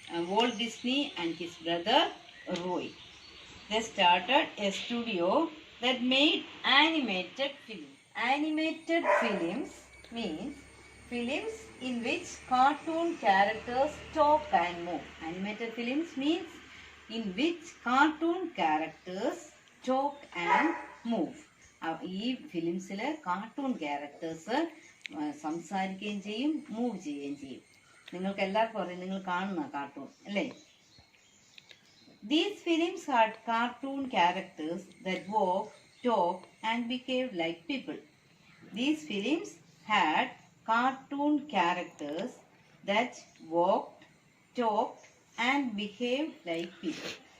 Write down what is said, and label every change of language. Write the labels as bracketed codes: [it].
[en] Walt Disney and his brother Roy. They started a studio that made animated films. Animated films means films in which cartoon characters talk and move. Animated films means in which cartoon characters talk and move. [ml] ഈ ഫിലിംസിൽ cartoon characters സംസാരിക്കുകയും ചെയ്യും, move ചെയ്യുകയും ചെയ്യും. നിങ്ങൾക്ക് എല്ലാവർക്കും അറിയാം, നിങ്ങൾ കാണുന്ന കാർട്ടൂൺ അല്ലേ? [en] These films had cartoon characters that walk, talk and behave like people. These films had cartoon characters that walked, talked and behaved like people.